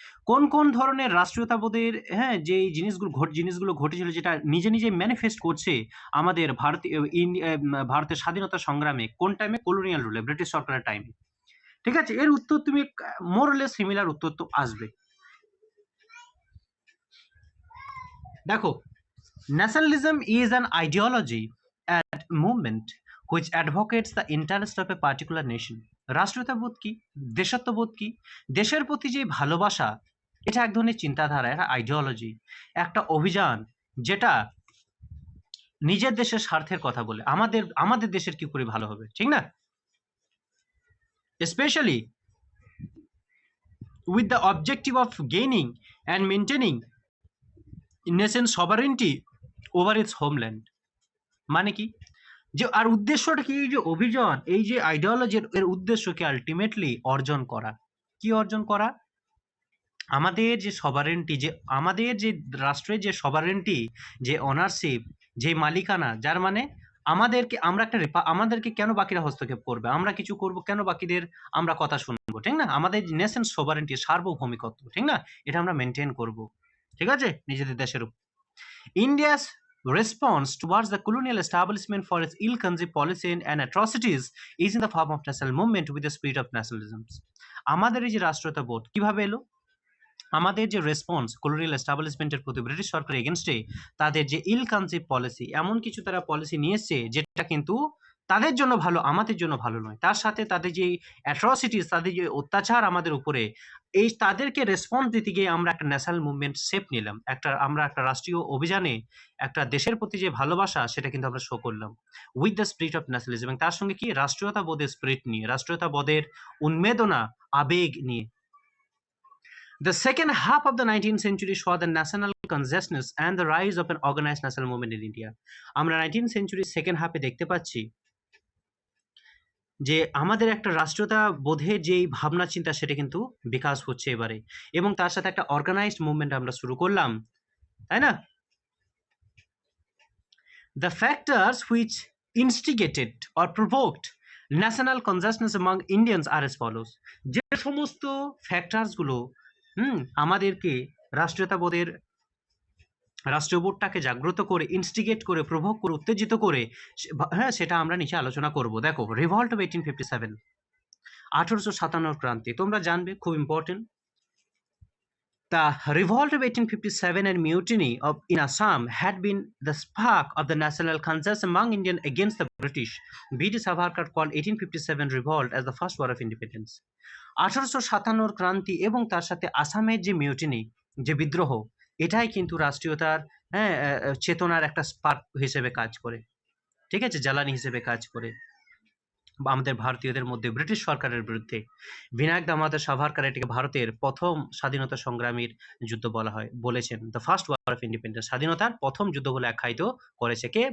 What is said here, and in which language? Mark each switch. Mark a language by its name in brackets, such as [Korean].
[Bangla] কোন কোন ধরনের রাষ্ট্রীয়তাবোধের, হ্যাঁ, যে জিনিসগুলো ঘটেছিল যেটা নিজে নিজে ম্যানিফেস্ট করছে আমাদের ভারতের স্বাধীনতা সংগ্রামে? কোন টাইমে? কলোনিয়াল রুলে, ব্রিটিশ সরকারের টাইমে। ঠিক আছে, এর উত্তর তুমি মোরলেস সিমিলার উত্তর তো আসবে। [English] দেখো, nationalism is an ideology and movement which advocates the interest of a particular nation. [Bangla] রাষ্ট্রীয়তাবোধ কি? দেশাত্মবোধ কি? দেশের প্রতি যে ভালোবাসা, এটা এক ধরনের চিন্তাধারা, একটা আইডিওলজি, একটা অভিযান যেটা নিজের দেশের স্বার্থের কথা বলে আমাদের আমাদের দেশের কি করে ভালো হবে, ঠিক না? [English] Especially with the objective of gaining and maintaining nation's sovereignty over its homeland. [Bangla] মানে কি? যে আর উদ্দেশ্যটা কি? এই যে অভিযান, এই যে আইডিওলজির এর উদ্দেশ্যকে আলটিমেটলি অর্জন করা। কি অর্জন করা? আমাদের যে সভারেন্টি, যে আমাদের যে রাষ্ট্রের যে সভারেন্টি, যে অনারশিপ, যে মালিকানা, যার মানে আমাদেরকে কেন বাকিরা হস্তক্ষেপ করবে? আমরা কিছু করব কেন বাকিদের আমরা কথা শুনবো, ঠিক না? আমাদের নেশন সভারেন্টি, সার্বভৌমিকত্ব, ঠিক না? এটা আমরা মেনটেন করব, ঠিক আছে, নিজেদের দেশের উপর। [English] India's response towards the colonial establishment for its ill-conceived policy and atrocities is in the form of national movement with the spirit of nationalism. [Bangla] আমাদের এই যে রাষ্ট্রীয়তাবোধ কিভাবে এলো? আমাদের যে রেসপন্স কলোনিয়াল এস্টাবলিশমেন্টের প্রতি ব্রিটিশ সরকারের এগেনস্টে, তাদের যে ইল কনসিভ পলিসি, এমন কিছু তারা পলিসি নিয়ে এসছে যেটা কিন্তু তাদের জন্য ভালো, আমাদের জন্য ভালো নয়। তার সাথে তাদের যে অ্যাট্রসিটিস, তাদের যে অত্যাচার আমাদের উপরে, এই তাদেরকে রেসপন্স দিতে গিয়ে আমরা একটা ন্যাশনাল মুভমেন্ট শেপ নিলাম। আমরা একটা রাষ্ট্রীয় অভিযানে একটা দেশের প্রতি যে ভালোবাসা সেটা কিন্তু আমরা শো করলাম [English] With the spirit of nationalism. [Bangla] এবং তার সঙ্গে কি রাষ্ট্রীয়তাবোধের স্পিরিট নিয়ে, রাষ্ট্রীয়তাবোধের উন্মেদনা, আবেগ নিয়ে। [English] The second half of the 19th century saw the national consciousness and the rise of an organized national movement in India. [Bangla] আমরা 19th century সেকেন্ড হাফে দেখতে পাচ্ছি যে আমাদের একটা রাষ্ট্রীয়তা বোধের যেই ভাবনা চিন্তা সেটা কিন্তু বিকাশ হচ্ছে এবারে, এবং তার সাথে একটা অর্গানাইজড মুভমেন্ট আমরা শুরু করলাম, তাই না? [English] The factors which instigated or provoked national consciousness among Indians are as follows. [Bangla] যে সমস্ত ফ্যাক্টরস গুলো আমাদেরকে রাষ্ট্রীয়তাবোধের, রাষ্ট্রবোধটাকে জাগ্রত করে, ইনস্টিগেট করে, প্রভোগ করে, উত্তেজিত করে, হ্যাঁ, সেটা আমরা নিচে আলোচনা করব। দেখো, রিভল্ট অফ 1857, 1857 ক্রান্তি, তোমরা জানবে, খুব important. [English] The revolt of 1857 and mutiny in Assam had been the spark of the national conscience among Indians against the British. B.D. Savarkar called 1857 revolt as the first war of independence. [Bangla] 1857 ক্রান্তি এবং তার সাথে আসামের যে mutiny, যে বিদ্রোহ, এটাই কিন্তু রাষ্ট্রীয়তার চেতনার একটা স্পার্ক হিসেবে কাজ করে, ঠিক আছে, জ্বালানি হিসেবে কাজ করে আমাদের ভারতীয়দের মধ্যে ব্রিটিশ সরকারের বিরুদ্ধে। বিনায়ক দামোদর সাভারকর এটিকে ভারতের প্রথম স্বাধীনতা সংগ্রামীর যুদ্ধ বলেছেন, [English] the first war of independence, [Bangla] স্বাধীনতার প্রথম যুদ্ধ বলে আখ্যায়িত করেছে কে?